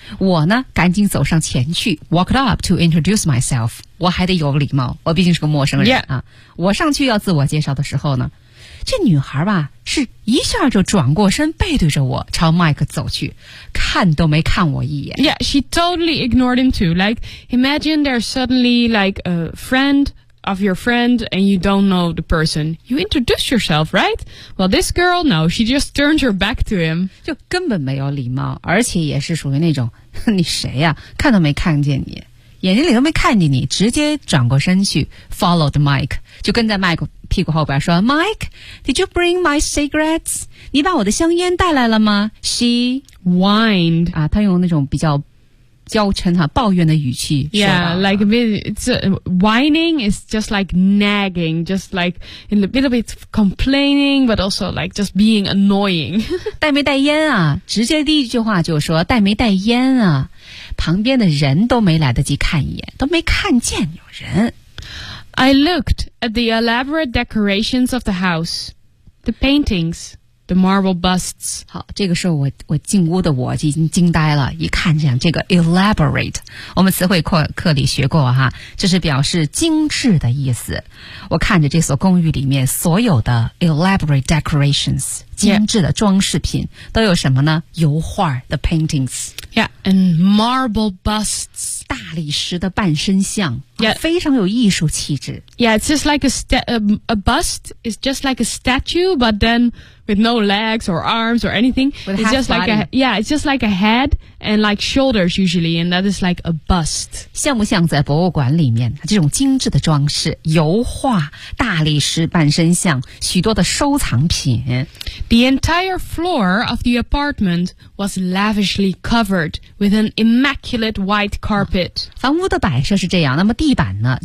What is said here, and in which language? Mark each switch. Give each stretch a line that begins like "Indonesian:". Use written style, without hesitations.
Chinese: 我呢，赶紧走上前去 ，
English: walked up to introduce myself.
Chinese: 我还得有礼貌，我毕竟是个陌生人、
English: yeah.
Chinese: 啊。我上去要自我介绍的时候呢，这女孩吧，是一下就转过身，背对着我朝 Mike 走去，看都没看我一眼。
English: Yeah, she totally ignored him too. Like, imagine there's suddenly like a friend. Of your friend and you don't know the person, you introduce yourself, right? Well, this girl, no, she just turned her back to him.
Chinese: 就根本没有礼貌，而且也是属于那种你谁呀、啊？看都没看见你，眼睛里都没看见你，直接转过身去
English: followed Mike，
Chinese: 就跟在 Mike 屁股后边说 ，
English: Mike, did you bring my cigarettes?
Chinese: 你把我的香烟带来了吗 ？
English: She whined.
Chinese: 啊，她用那种比较。娇嗔哈，抱怨的语气。
English: Yeah, like a bit. It's whining is just like nagging, just like in a little bit complaining, but also like just being annoying.
Chinese: 带没带烟啊？直接第一句话就说带没带烟啊？旁边的人都没来得及看一眼，都没看见有人。
English: I looked at the elaborate decorations of the house, the paintings, the marble busts.
Chinese: 好，这个时候我进屋的我已经惊呆了，一看见这个 elaborate， 我们词汇课里学过哈，这是表示精致的意思。我看着这所公寓里面所有的
English: elaborate decorations，
Chinese: 精致的装饰品、
English: yeah.
Chinese: 都有什么呢？油画
English: the paintings。 Yeah, and marble busts.
Chinese: 大理石的半身像
English: yeah.
Chinese: 非常有艺术气质。
English: Yeah, it's just like a bust is just like a statue, but then with no legs or arms or anything. With it's just、 body. like a, yeah, it's just like a head and like shoulders usually, and that is like a bust.
Chinese: 像不像在博物馆里面这种精致的装饰，油画、大理石半身像，许多的收藏品。
English: The entire floor of the apartment was lavishly covered with an immaculate white carpet.、哦、
Chinese: 房屋的摆设是这样，那么地板呢？